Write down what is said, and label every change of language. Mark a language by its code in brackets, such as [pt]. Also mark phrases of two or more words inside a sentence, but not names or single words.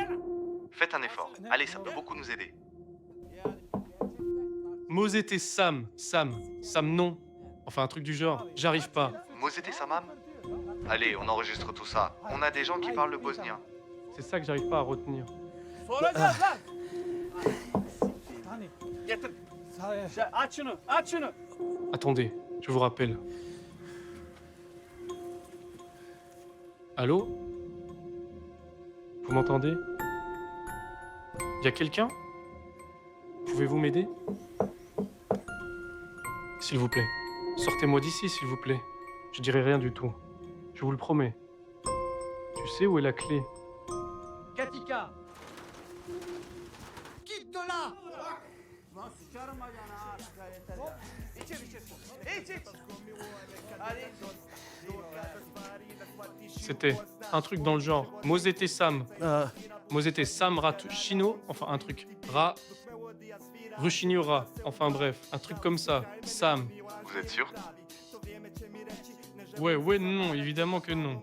[fr] Faites un effort. Allez, ça peut beaucoup nous aider. Mosete Sam non. Enfin, un truc du genre, j'arrive pas. Mosete Samam? Allez, on enregistre tout ça. On a des gens qui parlent le bosnien. C'est ça que j'arrive pas à retenir. [tr] Soracağız lan. Hani getir. Aç şunu, aç şunu. [fr] Attendez, je vous rappelle. Allô? Vous m'entendez? Y a quelqu'un? Pouvez-vous m'aider? S'il vous plaît. Sortez-moi d'ici, s'il vous plaît. Je dirai rien du tout. Je vous le promets. Tu sais où est la clé? Katika. Quitte de là. [tr] Lan sıçarım bacağına ha. Yeter ya. İçir içir. İç iç. Hadi. [fr] C'était un truc dans le genre Mosete Sam. Mosete Sam Ratushino. Enfin, un truc. Rushignora. Enfin, bref. Un truc comme ça. Sam. Vous êtes sûr? Ouais, non, évidemment que non.